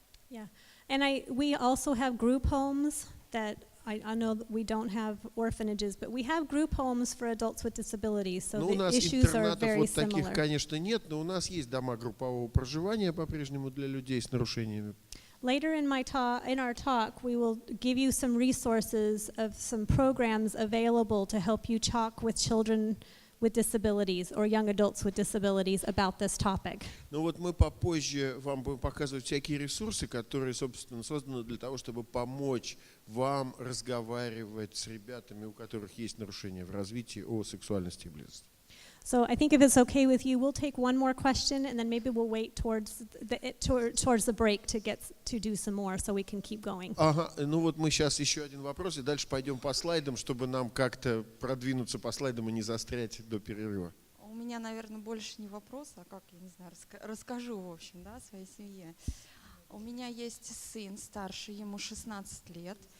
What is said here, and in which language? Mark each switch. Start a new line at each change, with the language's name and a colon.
English: Yeah, and we also have group homes that I know that we don't have orphanages, but we have group homes for adults with disabilities, so the issues are very
Russian: вот таких,
English: similar.
Russian: конечно, нет, но у нас есть дома группового проживания по-прежнему для людей с нарушениями.
English: Later in our talk, we will give you some resources of some programs available to help you talk with children with disabilities or young adults with disabilities about this topic.
Russian: Ну вот мы попозже вам будем показывать всякие ресурсы, которые, собственно, созданы для того, чтобы помочь вам разговаривать с ребятами, у которых есть нарушения в развитии, о сексуальности и близости.
English: So I think if it's okay with you, we'll take one more question, and then maybe we'll wait towards the break to do some more, so we can keep going.
Russian: Ага, ну вот мы сейчас еще один вопрос, и дальше пойдем по слайдам, чтобы нам как-то продвинуться по слайдам и не застрять до перерыва. У меня, наверное, больше не вопрос, а как, я не знаю, расскажу, в общем, да, о своей семье. У меня есть сын старший, ему 16 лет.